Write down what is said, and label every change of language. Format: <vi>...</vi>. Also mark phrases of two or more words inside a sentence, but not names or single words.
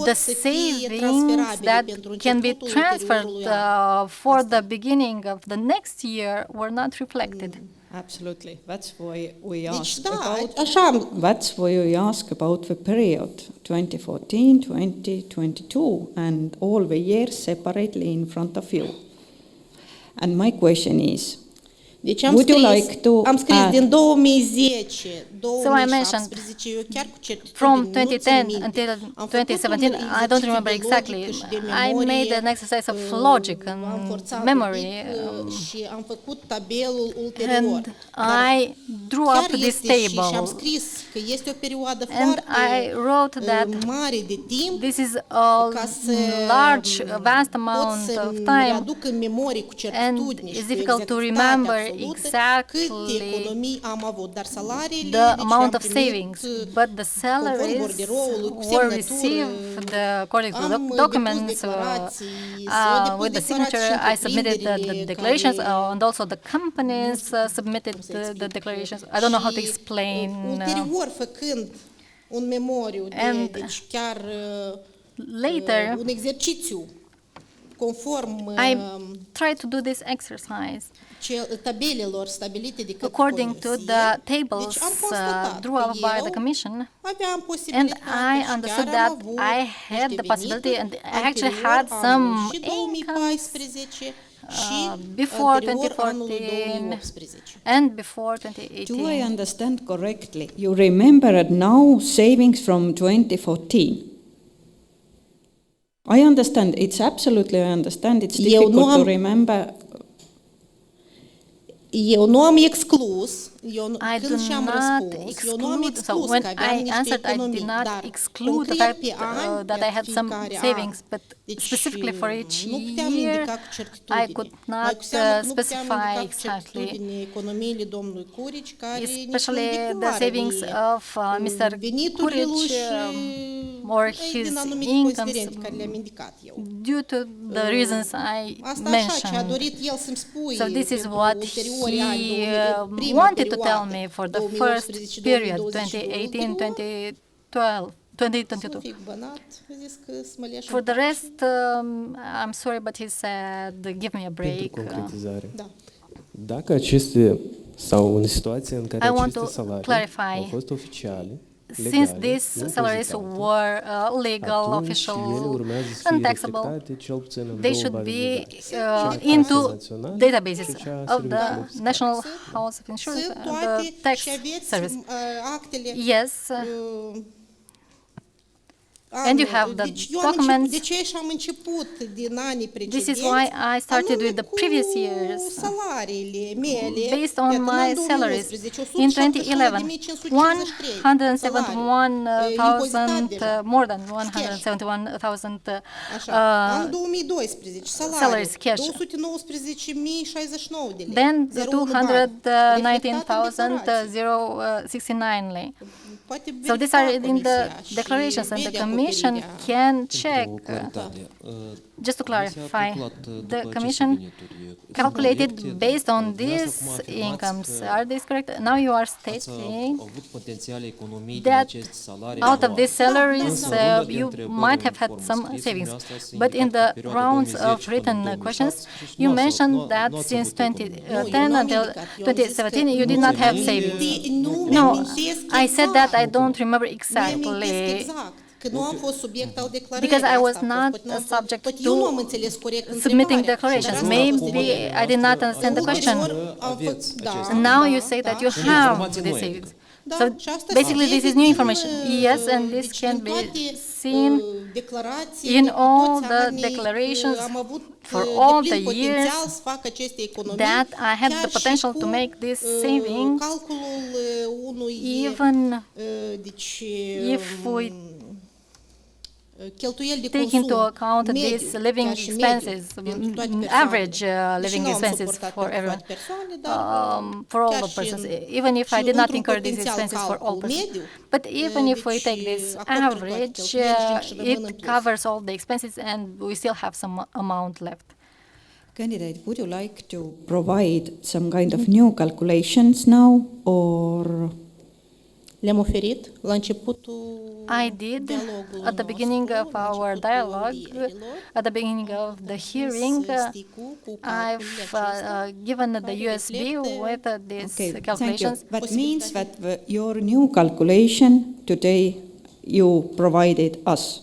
<en>the</en> <ro>să fie</ro> <en>savings</en> <ro>transferabile</ro> <en>that</en> <ro>pentru</ro> <en>can be</en> <ro>începutul</ro> <en>transferred</en> <ro>ulteriorului an.</ro> <en>for the beginning of the next year were not reflected. Absolutely. That's why we</en> <ro>Deci,</ro> <en>asked</en> <ro>da,</ro> <en>about.</en> <ro>așa am</ro> <en>That's why we ask about the period 2014-2022 and all the years separately in front of you. And my question is,</en> <ro>Deci</ro> <en>would you like to</en> <ro>am scris</ro> <en>add-</en> <ro>din 2010,</ro> <en>So I mentioned</en> <ro>2017, eu chiar cu certitudine</ro> <en>From</en> <ro>nu țin</ro> <en>2010</en> <ro>minte.</ro> <en>until</en> <ro>Am făcut</ro> <en>2017,</en> <ro>un</ro> <en>I don't remember</en> <ro>exercițiu de</ro> <en>exactly.</en> <ro>logică și de</ro> <en>I</en> <ro>memorie,</ro> <en>made an exercise of logic</en> <ro>am</ro> <en>and</en> <ro>forțat</ro> <en>memory,</en> <ro>un pic, și am făcut tabelul ulterior.</ro> <en>and</en> <ro>Dar</ro> <en>I drew</en> <ro>chiar</ro> <en>up this</en> <ro>este și am</ro> <en>table.</en> <ro>scris că este o perioadă</ro> <en>And</en> <ro>foarte</ro> <en>I wrote that</en> <ro>mare de timp</ro> <en>this is a</en> <ro>ca să</ro> <en>large, vast</en> <ro>pot</ro> <en>amount</en> <ro>să</ro> <en>of</en> <ro>îmi</ro> <en>time,</en> <ro>readuc în memorie cu certitudine și</ro> <en>it's</en> <ro>cu</ro> <en>difficult to</en> <ro>exactitate</ro> <en>remember</en> <ro>absolută</ro> <en>exactly</en> <ro>câte economii am avut, dar salariile</ro> <en>the</en> <ro>deci</ro> <en>amount</en> <ro>le-am</ro> <en>of</en> <ro>primit,</ro> <en>savings, but the salaries</en> <ro>borderoului, cu</ro> <en>were</en> <ro>semnătură.</ro> <en>received according to the</en> <ro>Am</ro> <en>documents.</en> <ro>depus declarații, s-au depus</ro> <en>With the signature,</en> <ro>declarații</ro> <en>I submitted the</en> <ro>întreprinderile</ro> <en>declarations,</en> <ro>care-</ro> <en>and also the companies submitted the declarations. I don't know how to</en> <ro>Și,</ro> <en>explain.</en> <ro>ulterior, făcând un memoriu</ro> <en>And</en> <ro>deci chiar</ro> <en>Later,</en> <ro>un exercițiu conform</ro> <en>I tried to do this exercise.</en> <ro>tabelelor stabilite de către</ro> <en>according to</en> <ro>Comisie.</ro> <en>the tables</en> <ro>Deci am constatat</ro> <en>drawn up</en> <ro>că</ro> <en>by the</en> <ro>eu</ro> <en>Commission,</en> <ro>aveam</ro> <en>and</en> <ro>posibilitatea</ro> <en>I</en> <ro>și</ro> <en>understood</en> <ro>chiar am</ro> <en>that</en> <ro>avut</ro> <en>I had</en> <ro>niște</ro> <en>the possibility, and</en> <ro>venituri</ro> <en>I actually</en> <ro>anterior</ro> <en>had some</en> <ro>anul și</ro> <en>incomes</en> <ro>2014 și</ro> <en>before</en> <ro>anterior anului</ro> <en>2014</en> <ro>2018.</ro> <en>and before Do I 2018. understand correctly? You remembered now savings from 2014. I understand. It's absolutely, I understand. It's difficult to remember.</en> <ro>Eu nu am exclus,</ro> <en>I do</en> <ro>când și-am</ro> <en>not</en> <ro>răspuns, eu nu am</ro> <en>exclude, so</en> <ro>exclus</ro> <en>when</en> <ro>că aveam</ro> <en>I</en> <ro>niște</ro> <en>answered, I</en> <ro>economii,</ro> <en>did not</en> <ro>dar</ro> <en>exclude the</en> <ro>concret</ro> <en>fact</en> <ro>pe ani,</ro> <en>that I had some</en> <ro>fiecare</ro> <en>savings,</en> <ro>an.</ro> <en>but</en> <ro>Deci,</ro> <en>specifically for each</en> <ro>nu puteam</ro> <en>year,</en> <ro>indica cu certitudine.</ro> <en>I could</en> <ro>Mai</ro> <en>not</en> <ro>cu seamă că nu puteam</ro> <en>specify</en> <ro>indica cu</ro> <en>exactly,</en> <ro>certitudine economiile domnului Curici, care</ro> <en>especially</en> <ro>nici nu</ro> <en>the</en> <ro>declară</ro> <en>savings of Mr.</en> <ro>veniturile lui</ro> <en>Kuric</en> <ro>și</ro> <en>or</en> <ro>din</ro> <en>his</en> <ro>anumite</ro> <en>incomes</en> <ro>considerente care le-am indicat eu.</ro> <en>due to the reasons I</en> <ro>Asta așa, ce a</ro> <en>mentioned.</en> <ro>dorit el să-mi spui</ro> <en>So this is</en> <ro>pentru</ro> <en>what</en> <ro>ulteriorii ani,</ro> <en>he</en> <ro>prima</ro> <en>wanted to</en> <ro>perioadă,</ro> <en>tell me for the first</en> <ro>2018,</ro> <en>period,</en> <ro>2022, 2018, 2012, Să fic bănat, a zis că să mă leși</ro> <en>For</en> <ro>în</ro> <en>the</en> <ro>pace.</ro> <en>rest, I'm sorry, but he said, give me a</en> <ro>Pentru</ro> <en>break.</en> <ro>concretizare. Da. Dacă aceste, sau în situația în care</ro> <en>I want</en> <ro>aceste</ro> <en>to</en> <ro>salarii</ro> <en>clarify.</en> <ro>au fost oficiale,</ro> <en>Since</en> <ro>legale,</ro> <en>these salaries</en> <ro>impozitate,</ro> <en>were legal,</en> <ro>atunci ele</ro> <en>official,</en> <ro>urmează să fie</ro> <en>untaxable,</en> <ro>reflectate cel puțin în</ro> <en>they</en> <ro>două</ro> <en>should</en> <ro>baze</ro> <en>be</en> <ro>de date.</ro> <en>into</en> <ro>Națională</ro> <en>databases</en> <ro>și cea a</ro> <en>of the</en> <ro>serviciilor fiscale.</ro> <en>National House of Insurance</en> <ro>Sunt</ro> <en>and the</en> <ro>toate</ro> <en>Tax</en> <ro>și aveți</ro> <en>Service.</en> <ro>actele.</ro> <en>Yes, and you have the</en> <ro>Deci eu am</ro> <en>documents.</en> <ro>de ce și am început din anii precedenți.</ro> <en>This is why I started</en> <ro>anume</ro> <en>with the</en> <ro>cu</ro> <en>previous years,</en> <ro>salariile mele.</ro> <en>based on</en> <ro>Iată, în</ro> <en>my</en> <ro>anul</ro> <en>salaries.</en> <ro>2011,</ro> <en>In 2011, 171,000, more than 171,000</en> <ro>Așa, anul 2012, salariul,</ro> <en>salaries cash.</en> <ro>219.069 de lei.</ro> <en>Then</en> <ro>0,1 bani. Reflectat în declarație.</ro> <en>219,069 lei.</en> <ro>Poate</ro> <en>So these are</en> <ro>verifica</ro> <en>in the</en> <ro>Comisia și</ro> <en>declarations, and</en> <ro>vede</ro> <en>the Commission</en> <ro>acoperirea.</ro> <en>can check.</en> <ro>O claritate.</ro> <en>Just to</en> <ro>Comisia a</ro> <en>clarify,</en> <ro>calculat după</ro> <en>the</en> <ro>aceste</ro> <en>Commission</en> <ro>venituri. Sunt</ro> <en>calculated</en> <ro>corecte,</ro> <en>based on</en> <ro>dumneavoastră</ro> <en>these</en> <ro>acum afirmați</ro> <en>incomes.</en> <ro>că</ro> <en>Are these correct? Now you are</en> <ro>ați</ro> <en>stating</en> <ro>avut potențiale economii din</ro> <en>that</en> <ro>acest salariu</ro> <en>out of</en> <ro>anual.</ro> <en>these salaries,</en> <ro>Însă, în runda de</ro> <en>you</en> <ro>întrebări</ro> <en>might</en> <ro>în</ro> <en>have had</en> <ro>formă</ro> <en>some</en> <ro>scrisă,</ro> <en>savings.</en> <ro>dumneavoastră ați</ro> <en>But in</en> <ro>indicat</ro> <en>the</en> <ro>că perioada</ro> <en>rounds</en> <ro>2010</ro> <en>of written</en> <ro>până în</ro> <en>questions,</en> <ro>2007</ro> <en>you</en> <ro>nu ați</ro> <en>mentioned</en> <ro>avut</ro> <en>that</en> <ro>economii.</ro> <en>since</en> <ro>Nu, eu</ro> <en>2010</en> <ro>nu am</ro> <en>until</en> <ro>indicat. Eu am zis că</ro> <en>2017, you did</en> <ro>nu</ro> <en>not have</en> <ro>ți-am</ro> <en>savings.</en> <ro>Nu</ro> <en>No,</en> <ro>mi-amintesc</ro> <en>I said that I</en> <ro>exact.</ro> <en>don't remember</en> <ro>Nu mi-amintesc</ro> <en>exactly.</en> <ro>exact. Că nu am fost subiect al declarării.</ro> <en>Because I was</en> <ro>Asta a fost.</ro> <en>not</en> <ro>Poate nu am fost-</ro> <en>subject</en> <ro>poate</ro> <en>to</en> <ro>eu nu am înțeles corect</ro> <en>submitting</en> <ro>întrebarea.</ro> <en>declarations.</en> <ro>Dar asta a fost</ro> <en>Maybe</en> <ro>ideea.</ro> <en>I did not understand the question.</en> <ro>Ulterior am fost- da,</ro> <en>And now</en> <ro>da,</ro> <en>you say that</en> <ro>da,</ro> <en>you</en> <ro>și</ro> <en>have</en> <ro>informații</ro> <en>these</en> <ro>noi.</ro> <en>savings.</en> <ro>Da,</ro> <en>So</en> <ro>și asta</ro> <en>basically</en> <ro>se</ro> <en>this is</en> <ro>vede</ro> <en>new</en> <ro>din,</ro> <en>information. Yes, and this</en> <ro>deci</ro> <en>can</en> <ro>din</ro> <en>be</en> <ro>toate,</ro> <en>seen</en> <ro>declarațiile</ro> <en>in</en> <ro>cu</ro> <en>all</en> <ro>toți</ro> <en>the</en> <ro>anii,</ro> <en>declarations</en> <ro>am avut</ro> <en>for</en> <ro>deplin</ro> <en>all the</en> <ro>potențial</ro> <en>years</en> <ro>să fac aceste economii,</ro> <en>that I had</en> <ro>chiar</ro> <en>the</en> <ro>și</ro> <en>potential</en> <ro>cu,</ro> <en>to make these savings,</en> <ro>calculul unui</ro> <en>even</en> <ro>deci,</ro> <en>if we</en> <ro>cheltuieli de</ro> <en>take</en> <ro>consum</ro> <en>into account</en> <ro>mediu,</ro> <en>these living</en> <ro>chiar și</ro> <en>expenses,</en> <ro>mediu, pentru toate persoanele.</ro> <en>average</en> <ro>Deși</ro> <en>living</en> <ro>nu am</ro> <en>expenses</en> <ro>suportat</ro> <en>for</en> <ro>pentru</ro> <en>everyone,</en> <ro>toate persoanele, dar</ro> <en>for all</en> <ro>chiar</ro> <en>the</en> <ro>și</ro> <en>persons,</en> <ro>în-</ro> <en>even if I</en> <ro>și</ro> <en>did not</en> <ro>într-un</ro> <en>incur these</en> <ro>potențial</ro> <en>expenses for all</en> <ro>calcul</ro> <en>persons.</en> <ro>mediu,</ro> <en>But even if we</en> <ro>deci,</ro> <en>take this</en> <ro>acoperă toate</ro> <en>average,</en> <ro>cheltuielile și rămân în</ro> <en>it</en> <ro>plus.</ro> <en>covers all the expenses, and we still have some amount left. Candidate, would you like to provide some kind of new calculations now, or</en> <ro>Le-am oferit la începutul</ro> <en>I did</en> <ro>dialogului</ro> <en>at the beginning</en> <ro>nostru,</ro> <en>of</en> <ro>la</ro> <en>our</en> <ro>începutul</ro> <en>dialogue,</en> <ro>audierilor,</ro> <en>at the beginning of the hearing,</en> <ro>sticul cu</ro> <en>I've</en> <ro>calculele acestea,</ro> <en>given the</en> <ro>care</ro> <en>USB</en> <ro>reflectă-</ro> <en>with these okay? Thank you. calculations. That means that your new calculation today you provided us.</en>